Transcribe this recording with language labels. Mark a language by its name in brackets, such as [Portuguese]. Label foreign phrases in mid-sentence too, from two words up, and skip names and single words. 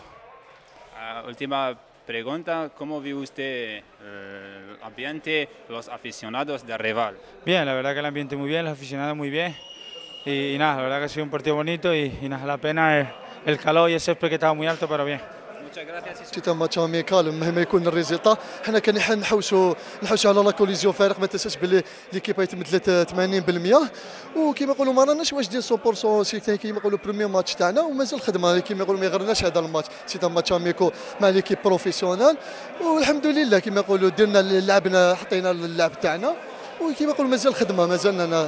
[Spanish] Última pregunta, ¿cómo ve usted el ambiente, los aficionados del rival? Bien, la verdad que el ambiente muy bien, los aficionados muy bien y nada, la verdad que ha sido un partido bonito y nada, la pena es el calor y el césped que estaba muy alto, pero bien. [French] c'est match amical [Arabic] مهما يكون الريزلتا حنا كنحوسوا على [French] la collision [Arabic] فارق ما تنساش بلي ليكيب يتمدلت 80% وكيما يقولوا ما راناش واجدين 100% سي كيما يقولوا [French] premier match [Arabic] تاعنا ومازال خدمه كيما يقولوا ما يغرناش هذا الماتش [French] c'est match amical [Arabic] مع [French] l'équipe professionnelle [Arabic] والحمد لله كيما يقولوا درنا لعبنا حطينا اللعب تاعنا وكيما يقولوا مازال خدمه مازالنا.